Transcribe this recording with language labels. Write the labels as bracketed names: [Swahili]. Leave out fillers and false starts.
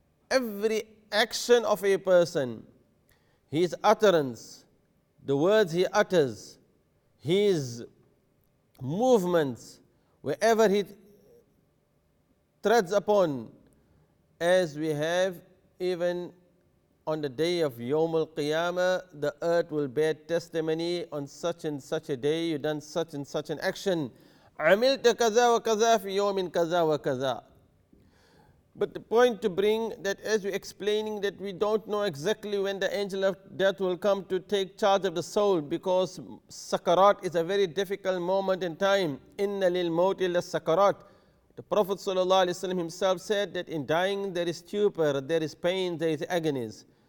[English] Every action of a person, his utterance, the words he utters, his movements, wherever he treads upon, as we have even on the day of Yawm al-Qiyamah, the earth will bear testimony on such and such a day, you done such and such an action. [Arabic] عملت كذا وكذا في يوم كذا وكذا. [English] But the point to bring that as we're explaining that we don't know exactly when the angel of death will come to take charge of the soul, because sakarat is a very difficult moment in time. [Arabic] Inna lil mawti la sakarat. [English] The Prophet ﷺ himself said that in dying there is stupor, there is pain, there is agonies.